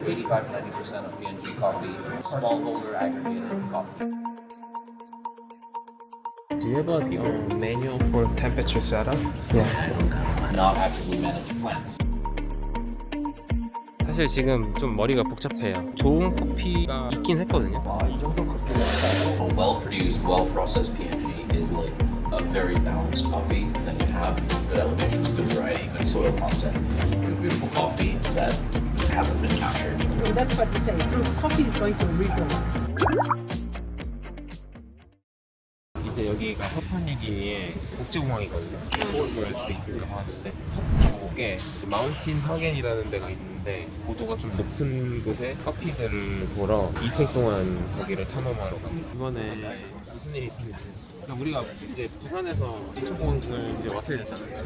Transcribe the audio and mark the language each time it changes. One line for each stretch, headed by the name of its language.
English: 85 to 90% of P&G coffee, smallholder aggregated coffee. Do you have a manual for temperature setup? Not actively managed plants.
Korean: 사실 지금 좀 머리가 복잡해요. 좋은 커피가 있긴 했거든요. 이 정도 커피가
English: well-produced, well-processed P&G is like a very balanced coffee. Then you have good elevations, good variety, good soil content, beautiful coffee that hasn't been captured. So that's what we say. True, coffee is going to rebuild.
Korean: 이제 여기가 파푸아뉴기니의 국제공항이거든요. 포트월스라고 하는데 서쪽에 마운틴 하겐이라는 데가 있는데 고도가 좀 높은 곳에 커피들을 보러 이틀 동안 거기를 탐험하러 갑니다. 이번에 무슨 일이 있습니다. 우리가 이제 부산에서 인천공항을 이제 왔어야 됐잖아요.